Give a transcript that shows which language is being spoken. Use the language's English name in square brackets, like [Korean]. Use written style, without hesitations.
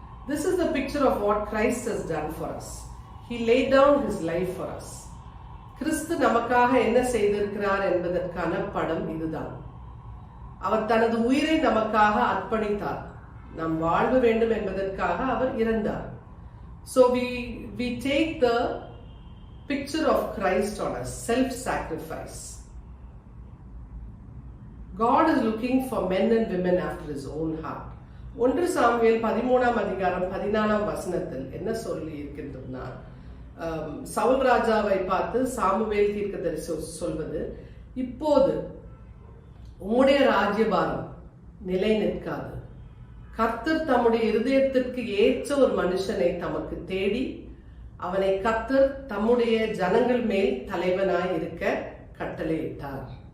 [English] This is the picture of what Christ has done for us. He laid down his life for us. [Tamil] கிறிஸ்து நமக்காக என்ன செய்திருக்கிறார் என்பதற்கான படம் இதுதான். அவர் தனது உயிரை நமக்காக அர்ப்பணித்தார். நாம் வாழ வேண்டும் என்பதற்காக அவர் இறந்தார். [English] So we take the picture of Christ on us, self-sacrifice. God is looking for men and women after his own heart. [Tamil] 1 Samuel 13ஆம் அதிகாரம் 14ஆம் வசனத்தில் என்ன சொல்லி இருக்கின்றதுன்னா, சவுல் ராஜாவை பார்த்து சாமுவேல் தீர்க்கதரிசி சொல்வது, இப்போது உம்முடைய ராஜ்யபாரம் நிலை நிற்காது. கர்த்தர் தம்முடைய இருதயத்திற்கு ஏற்ற ஒரு மனுஷனை தமக்கு தேடி அவனை கர்த்தர் தம்முடைய ஜனங்கள் மேல் தலைவனாய் இருக்க கட்டளையிட்டார்.